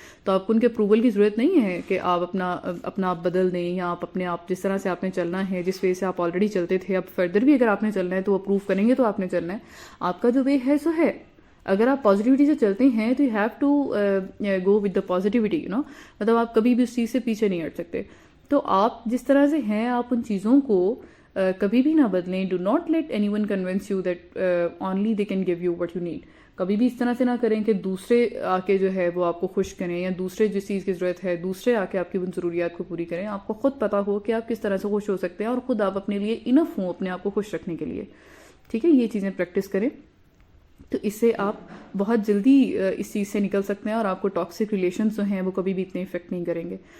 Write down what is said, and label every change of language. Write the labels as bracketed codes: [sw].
[ur] تو آپ کو ان کے اپروول کی ضرورت نہیں ہے کہ آپ اپنا آپ بدل دیں یا آپ اپنے آپ جس طرح سے آپ نے چلنا ہے, جس وے سے آپ آلریڈی چلتے تھے, اب فردر بھی اگر آپ نے چلنا ہے تو اپروو کریں گے تو آپ نے چلنا ہے. آپ کا جو وے ہے سو ہے. اگر آپ پازیٹیوٹی سے چلتے ہیں تو [en] you have to go with the positivity, [ur] مطلب آپ کبھی بھی اس چیز سے پیچھے نہیں ہٹ سکتے. تو آپ جس طرح سے ہیں آپ ان چیزوں کو کبھی بھی نہ بدلیں. [en] Do not let anyone convince you that only they can give you what you need. [ur] کبھی بھی اس طرح سے نہ کریں کہ دوسرے آ کے جو ہے وہ آپ کو خوش کریں, یا دوسرے جس چیز کی ضرورت ہے دوسرے آ کے آپ کی ان ضروریات کو پوری کریں. آپ کو خود پتہ ہو کہ آپ کس طرح سے خوش ہو سکتے ہیں, اور خود آپ اپنے لیے انف ہوں اپنے آپ کو خوش رکھنے کے لیے. ٹھیک ہے, یہ چیزیں پریکٹس کریں تو اس سے آپ بہت جلدی اس چیز سے نکل سکتے ہیں, اور آپ کو ٹاکسک ریلیشنز جو ہیں وہ کبھی بھی اتنے افیکٹ نہیں کریں گے.